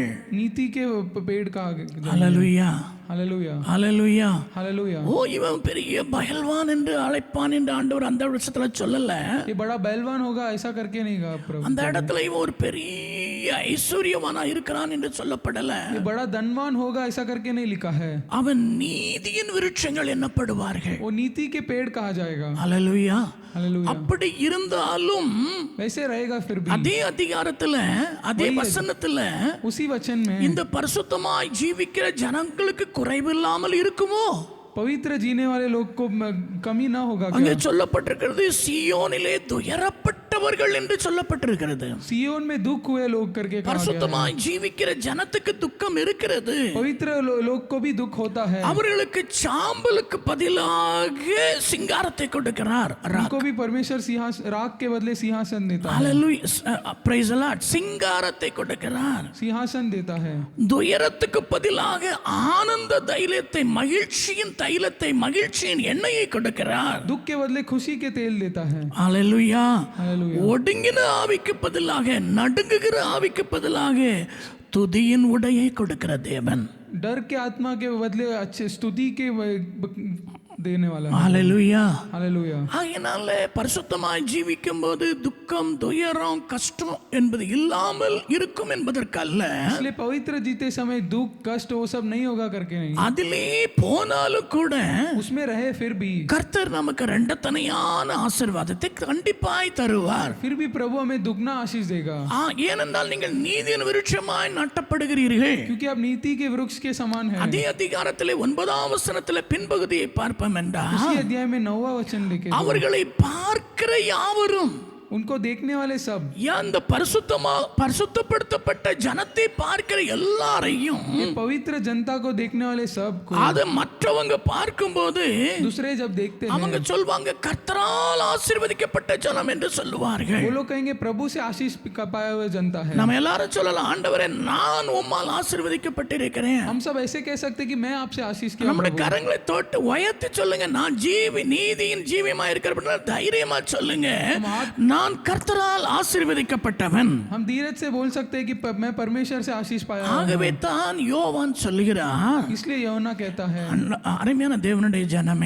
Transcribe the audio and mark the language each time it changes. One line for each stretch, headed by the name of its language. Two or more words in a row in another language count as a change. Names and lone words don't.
Hindi: नीति के पेड़ का।
Tamil: ஹல்லேலூயா,
Hindi: हालेलुया,
Tamil: ஹல்லேலூயா.
Hindi: हालेलुया।
Tamil: ஓ, இவன் பெரிய பகல்வான் என்று அழைப்பான் என்று ஆண்டவர் அந்த விஷயத்துல சொல்லல.
Hindi: ये बड़ा बैलवान होगा ऐसा करके नहीं कहा प्रभु।
Tamil: அந்த இடத்துல இவன் ஒரு பெரிய ஐஸ்வர்யவானா இருக்கிறான் என்று சொல்லப்படல.
Hindi: ये बड़ा धनवान होगा ऐसा करके नहीं लिखा है।
Tamil: அவன் நீதியின் விருட்சங்கள் என்னப்படுவார்கள்.
Hindi: वो नीति के पेड़ कहा जाएगा।
Tamil: ஹல்லேலூயா.
Hindi: हालेलुया।
Tamil: அப்படி இருந்தாலும்
Hindi: वैसे रहेगा फिर भी,
Tamil: அதே அதிகாரத்துல அதே வசனத்துல
Hindi: उसी वचन में
Tamil: இந்த பரிசுத்தமாய் ஜீவிக்கிற ஜனங்களுக்கு குறைவில்லாமல் இருக்குமோ?
Hindi: पवित्र जीने वाले लोग को कमी ना होगा
Tamil: அங்கே
Hindi: क्या?
Tamil: சொல்லப்பட்டிருக்கிறது, சீயோனிலே துயரப்பட்ட துக்கப்பட்டவர்கள் என்று சொல்லப்பட்டிருக்கிறது.
Hindi: सियोन में दुख हुए लोग करके कहा गया है।
Tamil: பரிசுத்தமாய் ஜீவிக்கிற ஜனத்துக்கு துக்கம் இருக்கிறது.
Hindi: पवित्र लोग को भी दुख होता है।
Tamil: அவர்களுக்கு சாம்பலுக்கு பதிலாக சிங்காரத்தை கொடுக்கிறார்.
Hindi: उनको भी परमेश्वर राख के बदले सिंहासन देता है।
Tamil: ஹalleluya,
English: praise the Lord.
Tamil: சிங்காரத்தை கொடுக்கிறார்.
Hindi: सिंहासन देता है।
Tamil: துயரத்துக்கு பதிலாக ஆனந்த தைலத்தை, மகிழ்ச்சியின் தைலத்தை, மகிழ்ச்சியின் எண்ணெயை கொடுக்கிறார்.
Hindi: दुख के बदले खुशी के तेल देता है।
Tamil: ஹalleluya.
Hindi: हालेलुया।
Tamil: ஒடுங்கின ஆவிக்கு பதிலாக, நடுங்குகிற ஆவிக்கு பதிலாக துதியின் உடையை கொடுக்கிற தேவன்.
Hindi: डर के आत्मा के बदले अच्छे स्तुति के देने वाला है।
Tamil: ஹalleluya.
Hindi: हालेलुया।
Tamil: ஆகையினால பரிசுத்தமாய் ஜீவிக்கும் போது துக்கம், துயரம், கஷ்டம் என்பது இல்லாமல் இருக்கும் என்பதற்கல்ல,
Hindi: इसलिए पवित्र जीते समय दुख कष्ट वो सब नहीं होगा करके नहीं,
Tamil: அதிலே போனாலும் கூட
Hindi: उसमें रहे फिर भी
Tamil: கர்த்தர் நமக்கு இரண்டத்தனையான ஆசீர்வாதத்தை கண்டிப்பாய் தருவார்.
Hindi: फिर भी प्रभु हमें दुगना आशीष देगा,
Tamil: ஏனென்றால் நீங்கள் நீதியின் விருட்சமாய் நாட்டப்படுகிறீர்கள்.
Hindi: क्योंकि आप नीति के वृक्ष के समान हैं।
Tamil: அதே அதிகாரத்திலே 9ஆம் வசனத்திலே பின்பகுதியை பார்ப்போம் என்றால்,
Hindi: इसी अध्याय में 9वां वचन लिखे,
Tamil: அவர்களை பார்க்கிற யாவரும்,
Hindi: उनको देखने वाले सब,
Tamil: அந்த பரிசுத்தப்படுத்தப்பட்ட ஜனத்தை பார்க்கிற எல்லாரையும்,
Hindi: पवित्र जनता को देखने वाले सब को,
Tamil: அது மற்றவங்க பார்க்கும்போது
Hindi: दूसरे जब देखते हैं
Tamil: அவங்க சொல்வாங்க கர்த்தரால் ஆசீர்வதிக்கப்பட்ட ஜனம் என்று சொல்லுவார்கள்.
Hindi: वो लोग कहेंगे प्रभु से आशीष पाया हुआ जनता है।
Tamil: நம்ம எல்லாரும் சொல்லலாம், ஆண்டவரே நான் உம்மால் ஆசீர்வதிக்கப்பட்டிருக்கிறேன்.
Hindi: हम सब ऐसे कह सकते कि मैं आपसे आशीष किया
Tamil: நம்முடைய
Hindi: प्रभु।
Tamil: கரங்களை தொட்டு உயர்த்தி சொல்லுங்க, நான் நீதியின் ஜீவியமா இருக்கிற தைரியமா சொல்லுங்க, நான் கர்த்தரால் ஆசீர்வதிக்கப்பட்டவன்.
Hindi: हम धीरज से बोल सकते हैं कि मैं परमेश्वर से आशीष पाया हूं।
Tamil: ஆகவே தான் யோவான் சொல்லுகிறார்,
Hindi: इसलिए यूहन्ना कहता है,
Tamil: அருமையான தேவனுடைய ஜனமே,